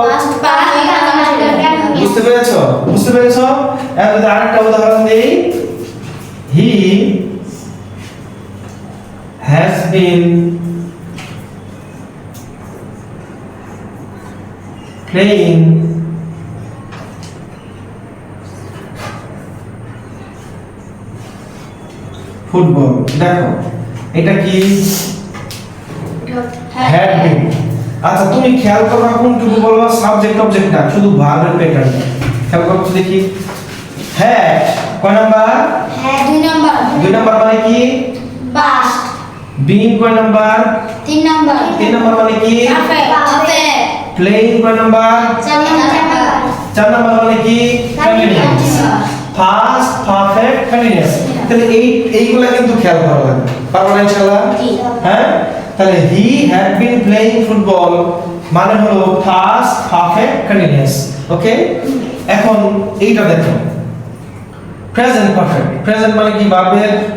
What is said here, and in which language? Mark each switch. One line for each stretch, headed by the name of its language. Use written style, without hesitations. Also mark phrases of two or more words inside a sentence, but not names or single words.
Bangla: বুঝতে পেরেছো এখন যদি আরেকটা উদাহরণ দেই
English: he has been playing football
Bangla: দেখো এটা কি
English: had been
Bangla: আচ্ছা তুমি খেয়াল করো কোনটুকু বলবা
English: subject object
Bangla: না শুধু ভার্বের প্যাটার্ন খেয়াল করো তো দেখি had কয় নাম্বার 2 নাম্বার মানে কি been কয় নাম্বার 3 নাম্বার মানে কি playing কয় নাম্বার 4 নাম্বার মানে কি
English: continuous past perfect continuous
Bangla: তাহলে এইগুলা কিন্তু খেয়াল করা লাগবে পারবো না ইনশাআল্লাহ হ্যাঁ তাহলে
English: he had been playing football
Bangla: মানে হলো
English: past perfect continuous
Bangla: ওকে এখন এইটা দেখো
English: present perfect present
Bangla: মানে কি ভার্বের